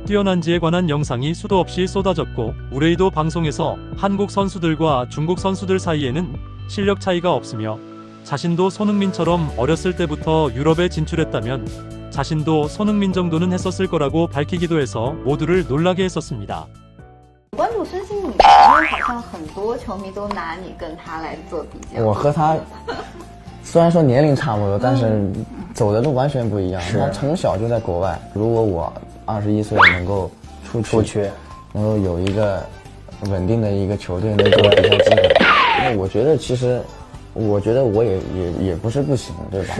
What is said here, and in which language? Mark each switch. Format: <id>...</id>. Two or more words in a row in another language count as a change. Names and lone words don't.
<ko>뛰어난지에 관한 영상이 수도 없이 쏟아졌고 우레이도 방송에서 한국 선수들과 중국 선수들 사이에는 실력 차이가 없으며 자신도 손흥민처럼 어렸을 때부터 유럽에 진출했다면 자신도 손흥민 정도는 했었을 거라고 밝히기도 해서 모두를 놀라게 했었습니다.</ko> <zh>关注孙兴慜，因为好像很多球迷都拿你跟他来做比较。我和他虽然说年龄差不多，但是走的路完全不一样。他从小就在国外，如果我21岁能够出去，能够有一个稳定的一个球队，能够比赛机会，那我觉得其实，我觉得我也不是不行，对吧？</zh>